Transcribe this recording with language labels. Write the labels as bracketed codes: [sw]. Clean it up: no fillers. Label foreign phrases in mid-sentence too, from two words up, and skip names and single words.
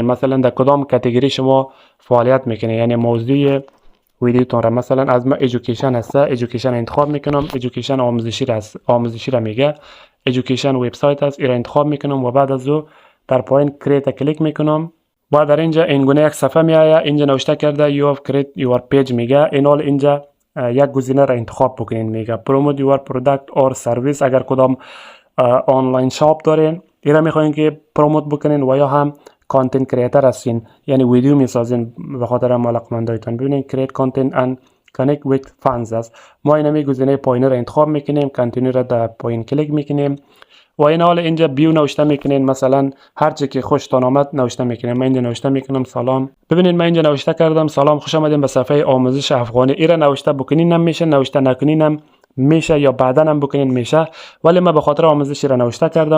[fa] مثلا در کدام کاتگوری شما فعالیت میکنین، یعنی موضوع ویدیوتون را. مثلا از ما ایژوکیشن هست، ایژوکیشن انتخاب میکنم. ایژوکیشن آموزشی را میگه. ایژوکیشن وبسایت است، این را انتخاب میکنم و بعد از در پایین کریت کلیک میکنم. و در اینجا این گونه یک صفحه میآید. اینجا نوشته کرده [en] you have created your page [fa] میگه. اینال اینجا یک گزینه را انتخاب بکنین میگه [en] promote your product or service. [fa] اگر کدام [en] online shop [fa] دارین این را میخواین که پروموت بکنین و یا هم [en] content creator [fa] هستین یعنی ویدیو میسازین به خاطر علاقمندایتان. ببینین [en] create content and connect with fans [fa] است. ما اینمی گزینه پایین را انتخاب میکنیم، کانتینیو را در پایین کلیک میکنیم و این حال اینجا بیو نوشته میکنین. مثلا هر چی که خوشتون آمد نوشته میکنین. من اینجا نوشته میکنم سلام. ببینید من اینجا نوشته کردم سلام، خوش آمدین به صفحه آموزش افغانی. این را نوشته بکنین هم میشه، نوشته نکنین هم میشه یا بعدا هم بکنین میشه، ولی من به خاطر آموزشی را نوشته کردم.